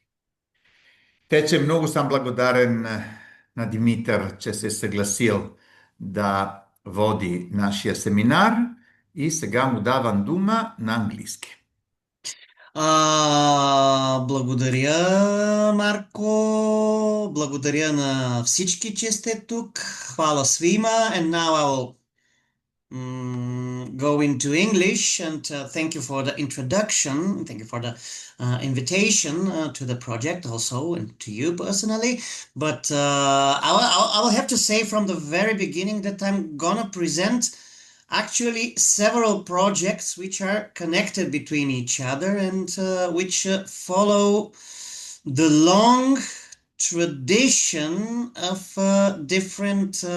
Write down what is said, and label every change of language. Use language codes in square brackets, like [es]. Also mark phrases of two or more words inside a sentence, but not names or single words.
[bg] Тече, много съм благодарен на Димитър, че се е съгласил да води нашия семинар и сега му давам дума на английски. Благодаря, Марко. Благодаря на всички, че сте тук. [sr] Хвала свима. [en] And now I will go into English, and thank you for the introduction. Thank you for the invitation to the project also, and to you personally. But I will have to say from the very beginning that I'm gonna present actually several projects which are connected between each other and which follow the long tradition of different